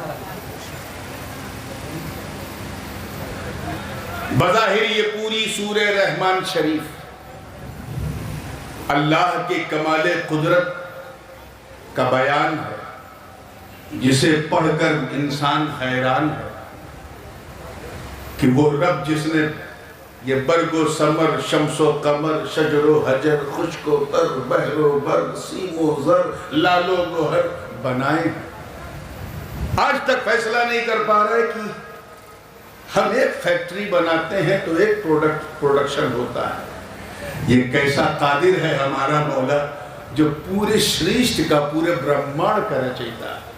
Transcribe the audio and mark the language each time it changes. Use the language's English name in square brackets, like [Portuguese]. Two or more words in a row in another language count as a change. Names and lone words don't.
[Urdu] بظاہر یہ پوری سورہ رحمان شریف اللہ کے کمال قدرت کا بیان ہے، جسے پڑھ کر انسان حیران ہے کہ وہ رب جس نے یہ برگ و ثمر، شمس و قمر، شجر و حجر، خشک و تر، بحر و بر، سیم و زر، لال و گوہر بنائے، آج تک فیصلہ نہیں کر پا رہے کہ ہم ایک فیکٹری بناتے ہیں تو ایک پروڈکشن ہوتا ہے۔ یہ کیسا قادر ہے ہمارا مولا جو پورے سرشت کا، پورے برہمانڈ کا رچیتا ہے۔